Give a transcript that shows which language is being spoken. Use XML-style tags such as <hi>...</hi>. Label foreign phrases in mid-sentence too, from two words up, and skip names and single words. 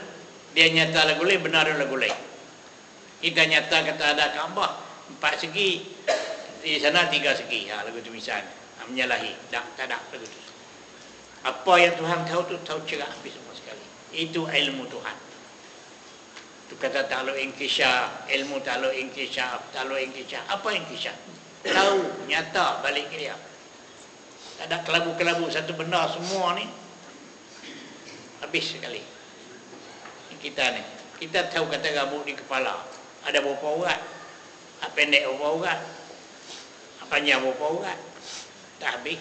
<ms>Dia nyata lagu lain, benar lagu lain. Kita nyata kata ada Kaabah 4 segi, di sana 3 segi. Lagu tu misalnya. Menyalahi. Tak ada lagu tu. Apa yang Tuhan tahu tu tahu cerah habis semua sekali. Itu ilmu Tuhan. Tu kata</ms> <ar>تعلق انكشاف,</ar> <ms>ilmu</ms> <ar>تعلق انكشاف, تعلق انكشاف.</ar> <ms>Apa inkishaf? Tahu, nyata balik ke dia. Tak ada kelabu-kelabu satu benda semua ni. Habis sekali. Kita ni, kita tahu kata rambut di kepala ada berapa urat, pendek berapa urat, panjang berapa urat, tak habis.</ms>